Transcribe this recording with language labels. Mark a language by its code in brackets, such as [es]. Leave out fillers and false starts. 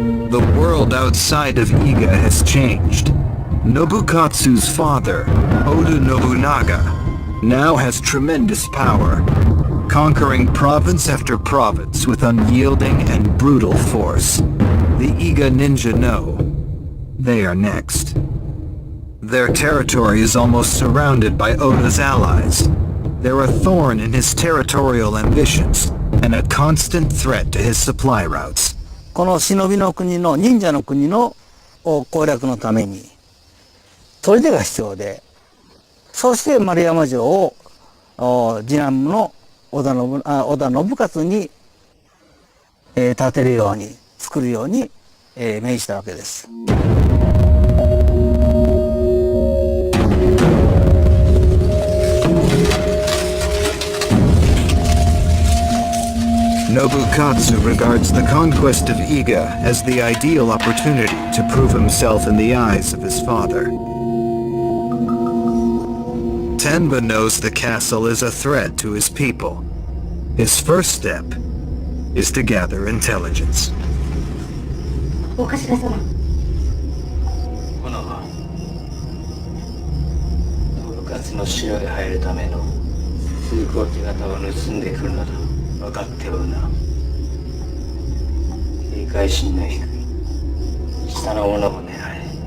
[en] The world outside of Iga has changed. Nobukatsu's father, Oda Nobunaga, now has tremendous power, conquering province after province with unyielding and brutal force. The Iga ninja know they are next. Their territory is almost surrounded by Oda's allies. They're a thorn in his territorial ambitions and a constant threat to his supply routes. [ja] この忍びの国の忍者の国の攻略のために砦が必要で、そして丸山城を次男の織田信雄に、建てるように作るように、命じたわけです。 [en] Nobukatsu regards the conquest of Iga as the ideal opportunity to prove himself in the eyes of his father. Tenba knows the castle is a threat to his people. His first step is to gather intelligence. [ja] お頭様。この信雄の城へ入るための通行手形を盗んでくるなど分かっておるな。警戒心の低い下の者を狙え。